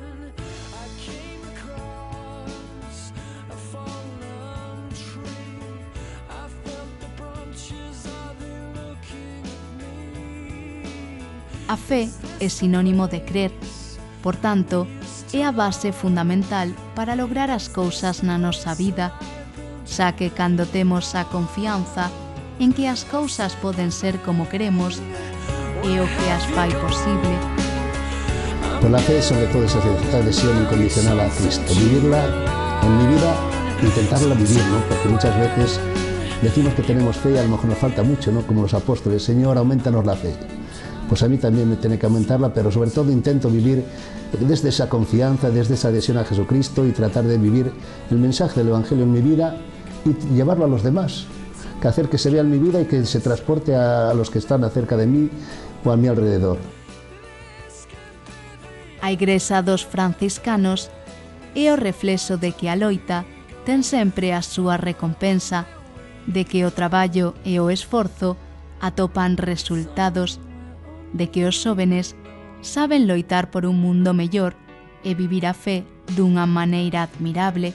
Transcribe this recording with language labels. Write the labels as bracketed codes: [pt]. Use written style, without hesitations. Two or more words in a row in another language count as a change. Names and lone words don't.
[gl] A fe é sinónimo de crer, por tanto, é a base fundamental para lograr as cousas na nosa vida, xa que cando temos a confianza en que as cousas poden ser como queremos, é o que as fai posible. [es] Pues la fe sobre todo es esa adhesión incondicional a Cristo, vivirla en mi vida, intentarla vivir, ¿no? Porque muchas veces decimos que tenemos fe y a lo mejor nos falta mucho, ¿no? Como los apóstoles, Señor, aumentanos la fe. Pues a mí también me tiene que aumentarla, pero sobre todo intento vivir desde esa confianza, desde esa adhesión a Jesucristo y tratar de vivir el mensaje del Evangelio en mi vida y llevarlo a los demás, que hacer que se vea en mi vida y que se transporte a los que están cerca de mí o a mi alrededor. [gl] A Igrexa dos franciscanos é o reflexo de que a loita ten sempre a súa recompensa, de que o traballo e o esforzo atopan resultados, de que os xóvenes saben loitar por un mundo mellor e vivir a fe dunha maneira admirable.